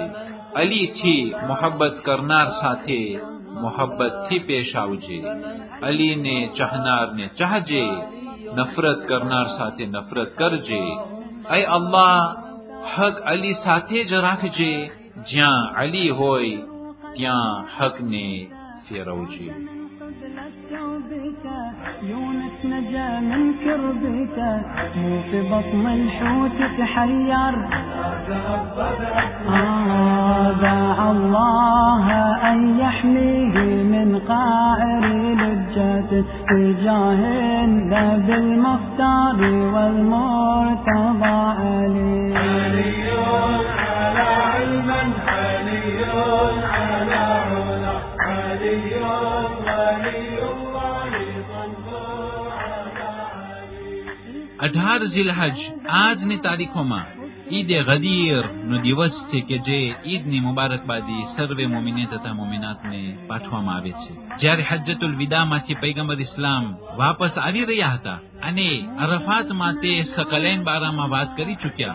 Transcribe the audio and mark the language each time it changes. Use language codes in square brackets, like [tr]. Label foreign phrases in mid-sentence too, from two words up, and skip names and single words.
[gu] અલીથી મોહબ્બત કરનાર સાથે મોહબ્બતથી પેશ આવજે. અલીને ચાહનારને ચાહજે, નફરત કરનાર સાથે નફરત કરજે. એ અલ્લાહ, હક અલી સાથે જ રાખજે. જ્યાં અલી હોય ત્યાં હકને ફેરવજે. [ar] يونس نجا من كربته مو في بطن الحوت تحير دعا الله أن يحميه من قاعر لجته في جاه النبي المختار والمرتضى علي. علي على علم، علي على علا، علي ولي [gu] 18 ઝિલહજ આજની તારીખોમાં ઈદ ગદીર નો દિવસ છે કે જે ઈદની મુબારકબાદી સર્વે મોમિને તથા મોમિનાતને પાઠવવામાં આવે છે. જ્યારે હજ્જતુલ વિદામાંથી પૈગંબર ઇસ્લામ વાપસ આવી રહ્યા હતા અને અરફાતમાં તે સકલૈન બારામાં વાત કરી ચૂક્યા.